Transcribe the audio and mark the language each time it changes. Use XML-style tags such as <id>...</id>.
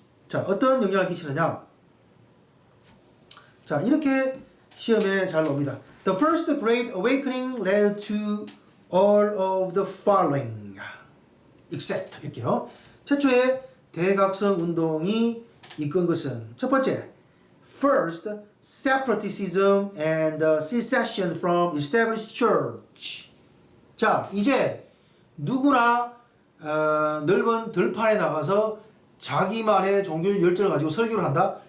<ko>자, 어떤 영향을 끼치느냐? 자, 이렇게 시험에 잘 나옵니다.</ko> <en>The first great awakening led to all of the following, except</en> <ko>이렇게요. 최초의 대각성 운동이 이끈 것은 첫 번째,</ko> <en>first separatism and secession from established church.</en> <ko>자, 이제 누구나 넓은 들판에 나가서 자기만의 종교 열정을 가지고 설교를 한다.</ko>